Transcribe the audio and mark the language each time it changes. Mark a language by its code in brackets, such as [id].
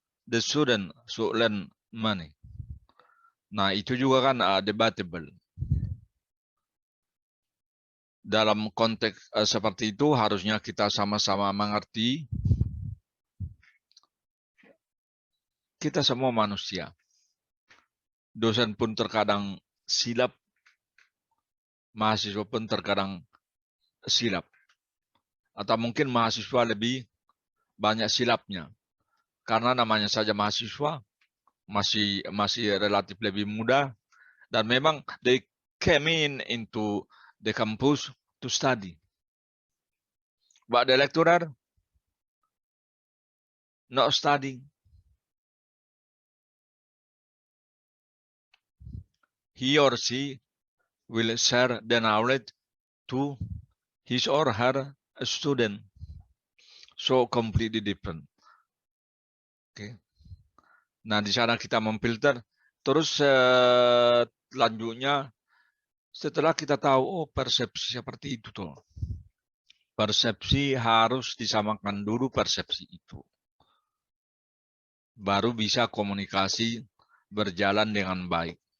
[en] The student should learn money. [id] Nah, itu juga kan debatable. Dalam konteks seperti itu, harusnya kita sama-sama mengerti kita semua manusia. Dosen pun terkadang silap, mahasiswa pun terkadang silap. Atau mungkin mahasiswa lebih banyak silapnya. Karena namanya saja mahasiswa, masih relatif lebih muda, dan memang [en] they came into the campus to study. But the lecturer not studying. He or she will share the knowledge to his or her student. So completely different. [id] Okay. Nah, di sana kita memfilter. Terus selanjutnya, setelah kita tahu, oh persepsi seperti itu tuh. Persepsi harus disamakan dulu persepsi itu. Baru bisa komunikasi berjalan dengan baik.